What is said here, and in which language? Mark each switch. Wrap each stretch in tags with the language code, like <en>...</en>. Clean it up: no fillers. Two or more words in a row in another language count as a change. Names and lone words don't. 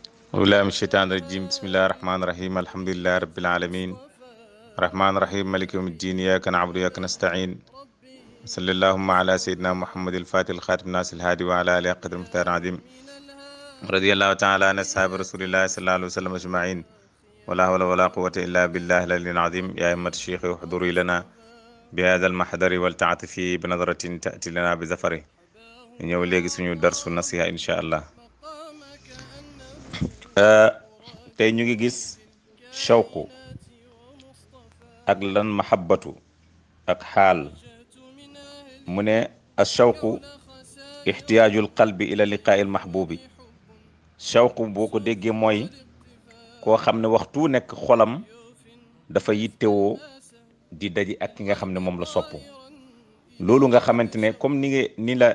<ar>أولى من الشيطان الرجيم بسم الله الرحمن الرحيم الحمد لله رب العالمين الرحمن الرحيم مالك يوم الدين إياك نعبد وإياك نستعين صلى اللهم على سيدنا محمد الفاتح الخاتم الناس الهادي وعلى آله قدر المختار العظيم رضي الله تعالى عن أصحاب رسول الله صلى الله عليه وسلم أجمعين ولا حول ولا قوة إلا بالله العلي العظيم يا أئمة الشيخ احضروا لنا بهذا المحضر والتعاطف بنظرة تأتي لنا بزفره</ar> <wo>ñëw léegi suñu darsu nasiha</wo> <ar>إن شاء الله</ar> <wo>tey ñu ngi gis shawqu ak lan mahabbatu ak xaal mu ne</wo> <ar>الشوق احتياج القلب إلى لقاء المحبوب</ar> <wo>shawqu boo ko déggee mooy koo xam ne waxtu nekk xolam dafa yittewoo di daji ak ki nga xam ne moom la sopp loolu nga xamante ne comme ni</wo>